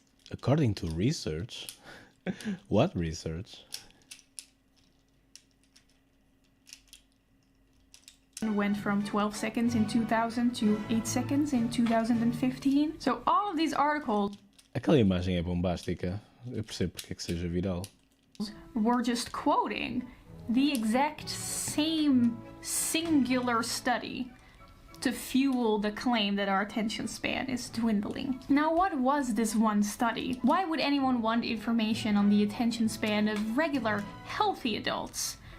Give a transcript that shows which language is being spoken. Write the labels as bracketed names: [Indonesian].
[English] According to research? What research? went from 12 seconds in 2000 to 8 seconds in 2015. So all of these articles [Portuguese] Aquela imagem é bombástica. Eu percebo porque é que seja viral. [English] were just quoting the exact same singular study to fuel the claim that our attention span is dwindling. Now, what was this one study? Why would anyone want information on the attention span of regular, healthy adults?